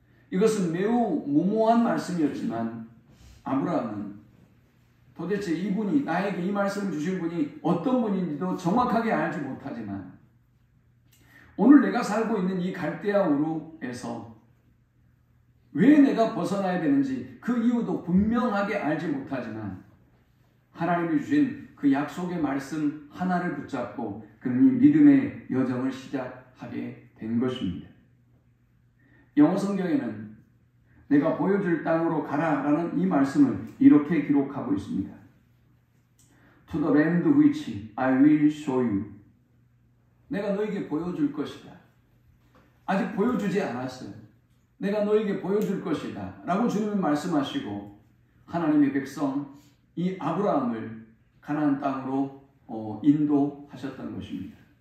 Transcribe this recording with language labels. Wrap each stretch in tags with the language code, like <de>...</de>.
<ko>이것은 매우 무모한 말씀이었지만 아브라함은 도대체 이분이, 나에게 이 말씀을 주신 분이 어떤 분인지도 정확하게 알지 못하지만 오늘 내가 살고 있는 이 갈대아 우르에서 왜 내가 벗어나야 되는지 그 이유도 분명하게 알지 못하지만 하나님이 주신 그 약속의 말씀 하나를 붙잡고 그는 이 믿음의 여정을 시작하게 된 것입니다. 영어 성경에는 내가 보여줄 땅으로 가라라는 이 말씀을 이렇게 기록하고 있습니다.</ko> <en>To the land which I will show you.</en> <ko>내가 너에게 보여줄 것이다. 아직 보여주지 않았어요. 내가 너에게 보여줄 것이다 라고 주님은 말씀하시고 하나님의 백성 이 아브라함을 가나안 땅으로 인도하셨던 것입니다.</ko>